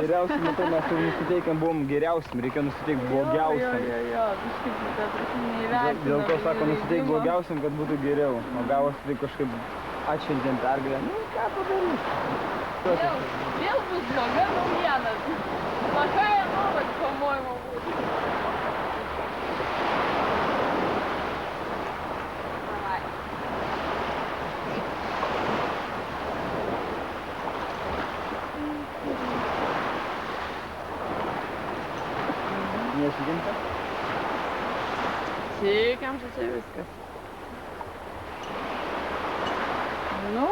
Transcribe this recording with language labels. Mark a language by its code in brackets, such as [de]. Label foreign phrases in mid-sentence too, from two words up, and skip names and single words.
[lt] Geriausiai, matau, mes jau nusiteikėm, buvom geriausiam, reikėjo nusiteikti blogiausiam. Jo, kažkaip tą prasme neįvertinam. Dėl to sako, nusiteikti blogiausiam, kad būtų geriau. O gavosi tai kažkaip atšventėm pergalę. Nu, ką padarys? Vėl bus bloga naujiena. [ru] Плохая новость, по-моему, будет. Давай. [lt] Nesitinkam? Siekiam, čia viskas. Nu,